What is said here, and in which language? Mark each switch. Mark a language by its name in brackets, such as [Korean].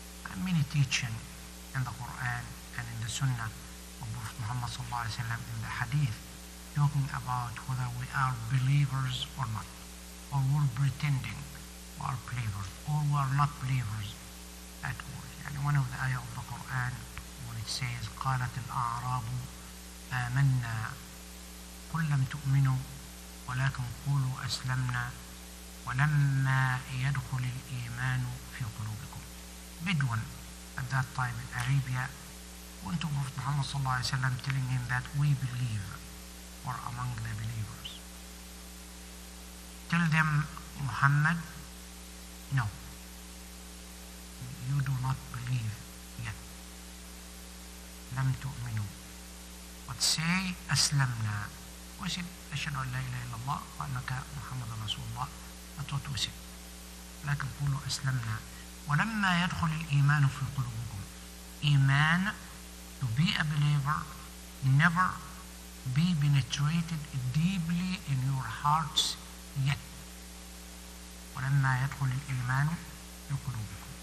[English] And many teaching in the Quran and in the Sunnah of Prophet Muhammad ﷺ in the Hadith talking about whether we are believers or not, or we're pretending we are believers, or we are not believers at all. One of the ayah of the Quran when it says [Arabic] قالت الأعراب آمنا قل لم تؤمنوا ولكن قولوا أسلمنا ولما يدخل الإيمان في قلوبكم. [English] Bedouin at that time in Arabia went to Prophet Muhammad ﷺ telling him that we believe, or among the believers. Tell them, Muhammad, no, you do not believe yet. [Arabic] لم تؤمنوا. [English] But say أسلمنا. [Arabic] We said أشهد أن لا إله إلا الله وأنك محمد رسول الله. [English] That's what we said. [Arabic] لكن قولوا أسلمنا ولما يدخل الإيمان في قلوبكم. [English] Iman, to be a believer, never be penetrated deeply in your hearts yet. [Arabic] ولما يدخل الإيمان في قلوبكم.